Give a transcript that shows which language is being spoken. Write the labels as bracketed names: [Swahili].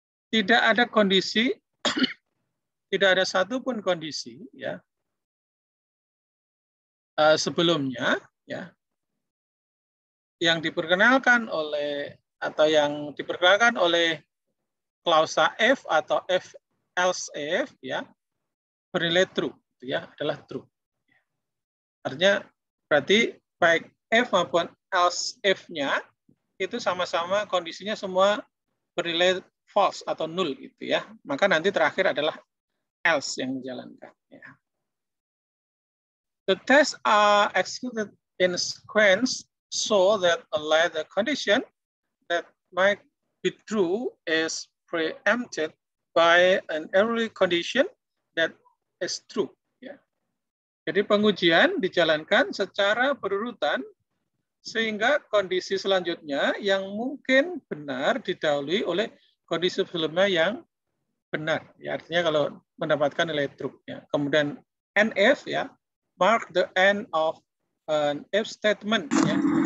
[Indonesian] tidak ada kondisi, tidak ada satupun kondisi ya sebelumnya ya yang diperkenalkan oleh atau yang diperkenalkan oleh klausa if atau if else if ya bernilai true ya adalah true. Artinya berarti baik if maupun else if-nya itu sama-sama kondisinya semua bernilai false atau null gitu ya. Maka nanti terakhir adalah else yang dijalankan ya. [English] The tests are executed in sequence so that only the condition that might be true is preempted by an early condition that is true ya. [Indonesian] Jadi pengujian dijalankan secara berurutan sehingga kondisi selanjutnya yang mungkin benar didahului oleh kondisi sebelumnya yang benar. Ya, artinya kalau mendapatkan nilai true. Ya. Kemudian NF ya, [English] mark the end of an if statement. [Indonesian] Ya.